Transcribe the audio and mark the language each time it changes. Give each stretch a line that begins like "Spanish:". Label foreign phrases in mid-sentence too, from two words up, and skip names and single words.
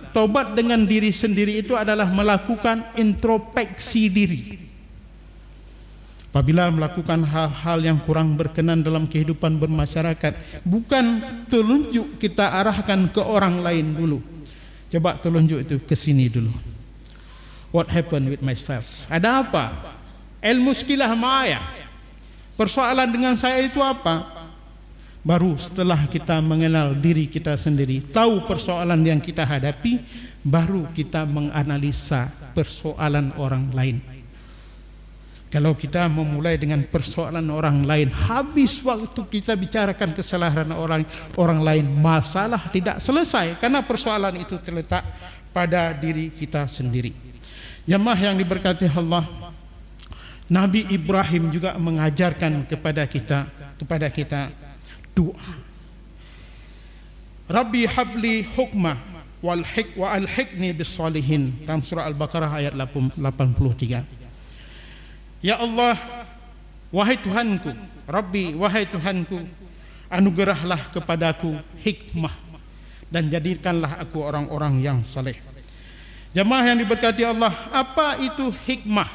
Indonesian: Tobat dengan diri sendiri itu adalah melakukan introspeksi diri. Apabila melakukan hal-hal yang kurang berkenan dalam kehidupan bermasyarakat, bukan telunjuk kita arahkan ke orang lain dulu. Coba telunjuk itu ke sini dulu.
English: What happened with myself?
Indonesian: Ada apa?
Arabic: المشكلة معي.
Indonesian: Persoalan dengan saya itu apa? Baru setelah kita mengenal diri kita sendiri, tahu persoalan yang kita hadapi, baru kita menganalisa persoalan orang lain. Kalau kita memulai dengan persoalan orang lain, habis waktu kita bicarakan kesalahan orang lain, masalah tidak selesai karena persoalan itu terletak pada diri kita sendiri. Jemaah yang diberkati Allah, Nabi Ibrahim juga mengajarkan kepada kita doa.
Arabic: رب هب لي حكما وألحقني بالصالحين,
Indonesian: dalam surah Al-Baqarah ayat 83. Ya Allah, wahai Tuhanku, Rabbi, wahai Tuhanku, anugerahlah kepadaku hikmah dan jadikanlah aku orang-orang yang saleh. Jemaah yang diberkati Allah, apa itu hikmah?